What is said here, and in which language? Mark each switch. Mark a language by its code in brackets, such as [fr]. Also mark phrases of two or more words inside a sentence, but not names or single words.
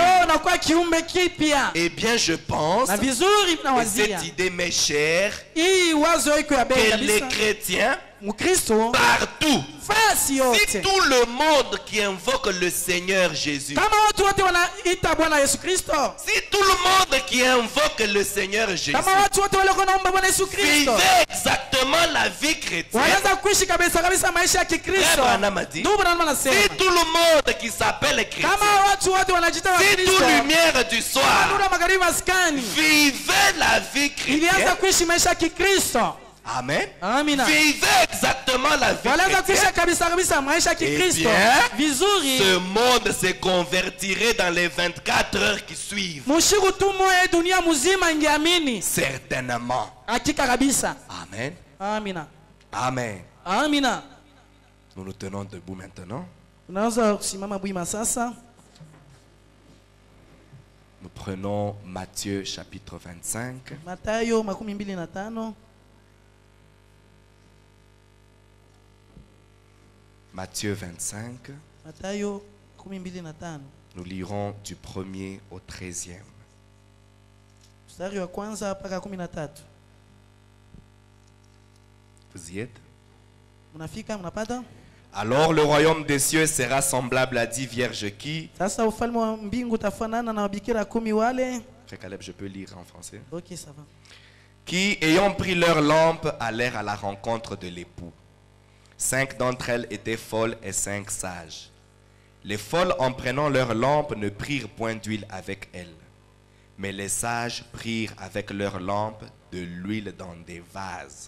[fr] Eh bien, je pense que cette idée m'est chère, que les chrétiens [sw] Mkristo [fr] partout. [sw] fasi [fr] Si [sw] yote. [fr] tout le monde qui invoque le Seigneur Jésus, [sw] Kama watu wote wanaita Bwana Yesu Kristo. [fr] si tout le monde qui invoque le Seigneur Jésus [sw] Kama watu wote wale wanaomba Bwana Yesu Kristo. [fr] vivait exactement la vie chrétienne, [sw] Wanaanza kuishi kabisa maisha ya Kikristo. [fr] Frère Branham a dit, [sw] Ndugu Branham anasema. [fr] si tout le monde qui s'appelle chrétien, [sw] Kama watu wote wanajiita [fr] si [sw] Wakristo. [fr] toute lumière du soir [sw] Nuru ya magharibi maskani. [fr] vivait la vie [sw] Ilianza [fr] chrétienne, [sw] kuishi maisha ya Kikristo. [fr] amen, [sw] Amina. [fr] vivait exactement la vie [sw] Walianza kuishi [fr] chrétienne, [sw] kabisa maisha ya Kikristo. [fr] bien, [sw] Vizuri. [fr] ce monde se convertirait dans les 24 heures qui suivent. [sw] Mushiku tu moyo dunia mzima ingeamini. [fr] Certainement. [sw] Hakika kabisa. [fr] Amen. [sw] Amina. [fr] Amen. [sw] Amina. [fr] Nous nous tenons debout maintenant. [sw] Tunaweza kusimama bwima sasa. [fr] Nous prenons Matthieu chapitre 25. [sw] Mathayo 25. [fr] Matthieu 25. [sw] Mathayo 25. [fr] Nous lirons du 1er au 13e. [sw] Mstari wa kwanza mpaka 13. [fr] Vous y êtes? [sw] Mnafika, mnapata? [fr] Alors le royaume des cieux sera semblable à 10 vierges qui... [sw] Sasa ufalme wa mbingu utafanana na wabikira 10 wale. [fr] Frère Caleb, je peux lire en français. OK, ça va. Qui, ayant pris leur lampe, allèrent à la rencontre de l'époux. 5 d'entre elles étaient folles et 5 sages. Les folles, en prenant leur lampe, ne prirent point d'huile avec elles. Mais les sages prirent avec leur lampe de l'huile dans des vases.